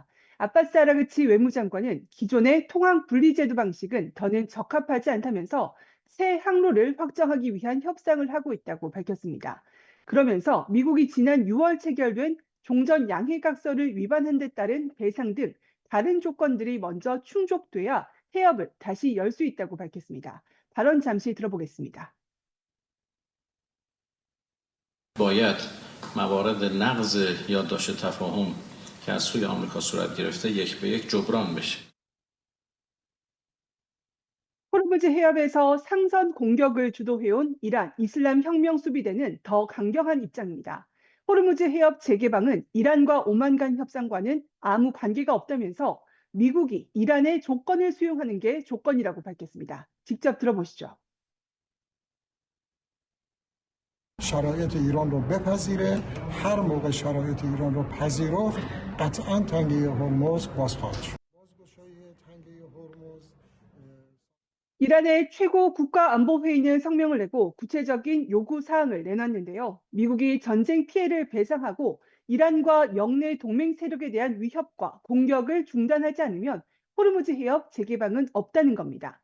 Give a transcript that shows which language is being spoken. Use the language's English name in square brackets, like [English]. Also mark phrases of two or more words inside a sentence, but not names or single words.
[Korean] 아바스 아라그치 외무장관은 기존의 통항 분리 제도 방식은 더는 적합하지 않다면서 새 항로를 확정하기 위한 협상을 하고 있다고 밝혔습니다. 그러면서 미국이 지난 6월 체결된 종전 양해각서를 위반한 데 따른 배상 등 다른 조건들이 먼저 충족돼야 해협을 다시 열 수 있다고 밝혔습니다. 발언 잠시 들어보겠습니다. [Persian] باید موارد نقض یادداشت تفاهم که از سوی آمریکا صورت گرفته یک به یک جبران بشه. [Korean] 호르무즈 해협에서 상선 공격을 주도해온 이란 이슬람 혁명 수비대는 더 강경한 입장입니다. 호르무즈 해협 재개방은 이란과 오만 간 협상과는 아무 관계가 없다면서 미국이 이란의 조건을 수용하는 게 조건이라고 밝혔습니다. 직접 들어보시죠. [Persian] شرایط ایران رو بپذیره هر موقع شرایط ایران رو پذیرفت قطعا تنگه هرمز باز خواهد شد. بازگشایی تنگه هرمز [Korean] 이란의 최고 국가안보회의는 성명을 내고 구체적인 요구 사항을 내놨는데요. 미국이 전쟁 피해를 배상하고 이란과 영내 동맹 세력에 대한 위협과 공격을 중단하지 않으면 호르무즈 해협 재개방은 없다는 겁니다.